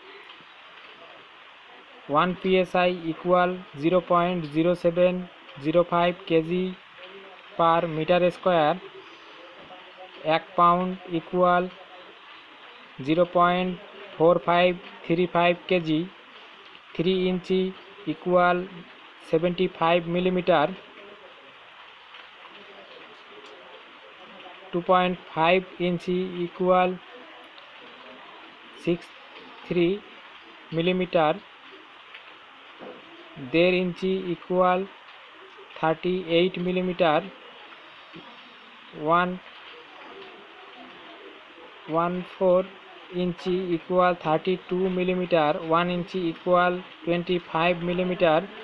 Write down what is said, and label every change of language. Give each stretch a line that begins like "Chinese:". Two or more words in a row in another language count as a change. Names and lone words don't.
English: 1 psi equal 0.0705 kg per meter square. 1 pound equal 0.4535 kg. 3 inch equal 75 millimeter, 2.5 inch equal 63 millimeter, 1.5 inch equal 38 millimeter, 1/4 inch equal 32 millimeter, 1 inch equal 25 millimeter,